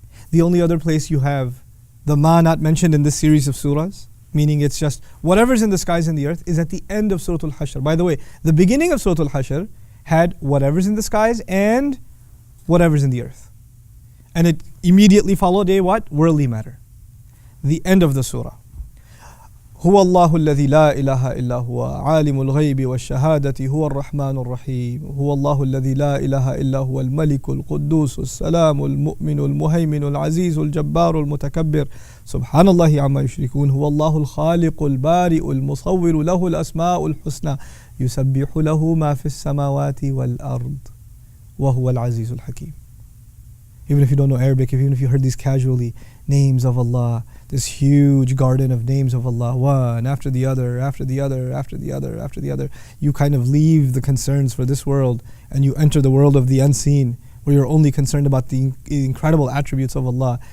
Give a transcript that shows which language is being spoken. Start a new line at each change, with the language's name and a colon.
English: The only other place you have the ma not mentioned in this series of surahs, meaning it's just whatever's in the skies and the earth, is at the end of Surah Al-Hashr. By the way, the beginning of Surah Al-Hashr had whatever's in the skies and whatever's in the earth. And it immediately followed a what? Worldly matter. The end of the surah.
Arabic: هو الله الذي لا إله إلا هو عالم الغيب والشهادة هو الرحمن الرحيم هو الله الذي لا إله إلا هو الملك القدوس السلام المؤمن المهيمن العزيز الجبار المتكبر سبحان الله عما يشركون هو الله الخالق البارئ المصور له الأسماء الحسنى يسبح له ما في السماوات والأرض وهو العزيز الحكيم.
English: Even if you don't know Arabic, even if you heard these casually, names of Allah, this huge garden of names of Allah, one after the other, after the other, after the other, after the other, you kind of leave the concerns for this world and you enter the world of the unseen, where you're only concerned about the incredible attributes of Allah.